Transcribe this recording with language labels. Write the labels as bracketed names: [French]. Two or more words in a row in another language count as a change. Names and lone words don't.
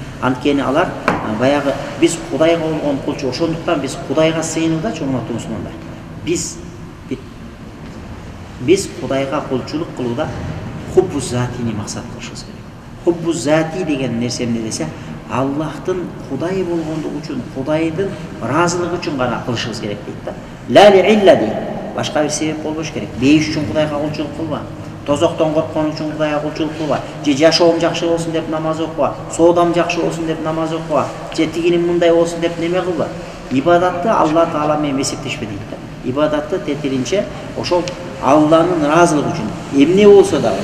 [Kyrgyz] Анткени алар баягы биз Кудайга болгон кулчу, ошондуктан биз Кудайга сыйынуудачы, урматтуу мусулмандар. Биз Кудайга кулчулук кылууда хуббу затини максат кылышыбыз керек. Хуббу зати деген нерсе эмне десе, Аллахтын Кудай болгондугу үчүн, Кудайдын ыраазылыгы үчүн гана кылышыбыз керек дейт да. [Arabic] لا إله إلا дейт. [Kyrgyz] Башка бир себеп болбош керек. Бейиш үчүн Кудайга кулчулук кылба. Тозоктон корккон үчүн Кудайга кулчулук кылба. Же жашоом жакшы болсун деп намаз окуба. Соодам жакшы болсун деп намаз окуба. Же тигиним мындай болсун деп неме кылба. Ибадатты Алла Таала менен эсептешпе дейт да. Ибадатты тетиринче ошол Алланын ыраазылыгы үчүн эмне болсо дагы.